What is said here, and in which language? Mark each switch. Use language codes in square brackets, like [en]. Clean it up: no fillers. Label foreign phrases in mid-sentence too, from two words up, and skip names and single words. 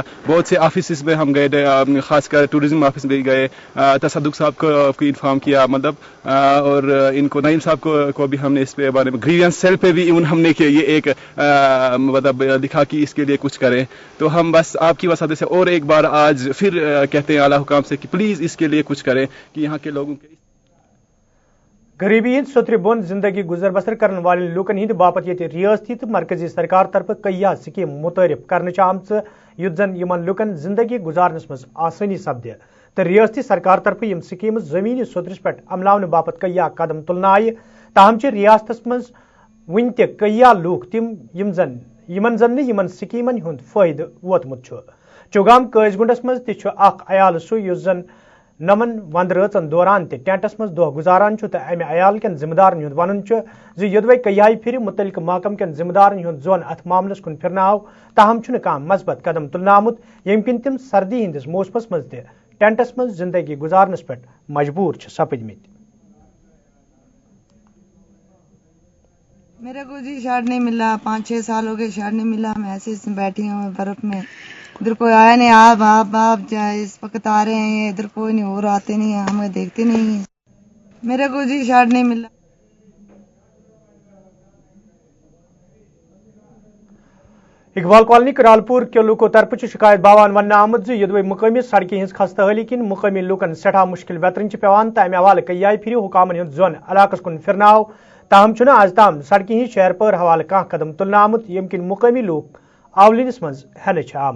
[ur] بہت سے آفیسز میں ہم گئے, خاص کر ٹوریزم آفس میں گئے, تصدق صاحب کو انفارم کیا اور ان کو نعیم صاحب کو بھی ہم نے اس پہ بارے میں گریوینس سیل پہ بھی ہم نے یہ ایک مطلب لکھا کہ اس کے لیے کچھ کریں. تو ہم بس آپ کی وسعت سے اور ایک بار آج پھر کہتے ہیں اعلیٰ حکام سے کہ پلیز اس کے لیے کچھ کریں کہ یہاں کے لوگوں کے [ks] غریبی ہند سوتر بند زندگی گزر بسر کرنے والے لوکن ہند باپت یہ ریاستی تو مرکزی سرکار طرف کئی سکیم متعارف کرنے آمت یت زن یمن لوکن زندگی گزارنس مز آسانی سپدِ تو ریاستی سرکار طرف یم سکیم زمینی سطرس پہ عملاؤن باپت کئی قدم تلنہ آئی. تاہم ریاستس مز ون تہ کئی لوگ تم یمن زن یمن سکیمن ہند فائدہ ووتمت. چوگام قٲضۍ گُنڈس مز تہ اخ عیال سُہ یُس زن نمن ونٛدٕ رٲژن دوران تہ ٹینٹس مز دۄہ گزاران تو امہ عیال کٮ۪ن ذمہ دارن ہُنٛد ونُن زِ یوٚدوے کئی پھر متعلقہ محکم کٮ۪ن ذمہ دارن ہُنٛد زون اتھ معاملس کُن پھرناو تاہم چھُنہٕ کانٛہہ مثبت قدم تُلنہٕ آمُت ییٚمہِ کِنۍ تِم سردی ہندس موسمس مز تہ ٹینٹس مز زندگی گزارنس پہ مجبور سپدمت. [ur] میرے کو جی شاٹ نہیں ملا, 5-6 سال ہو گئے شاٹ نہیں ملا. میں ایسے بیٹھی ہوں برف میں, ادھر کوئی آیا نہیں. آپ اس وقت آ رہے ہیں, ادھر کوئی نہیں اور آتے نہیں ہیں, ہمیں دیکھتے نہیں ہیں. میرے کو جی شاٹ نہیں ملا. [ks] اقبال کالونی کرالپور کے لوکو طرف شکایت باوان ون آمت یدوے مقامی سڑکہ ہز خستہ حالی کن مقامی لوکن سٹھا مشکل ویترن پیوان تو امہ حوالہ کئی پھر حکامن ہند زون علاقس کن پھرناو تاہم آز تام سڑکہ ہز شہر پور حوالہ کھانا قدم تلنہ آمت یم کن مقامی لوگ آولینس مز ہینہ آمت.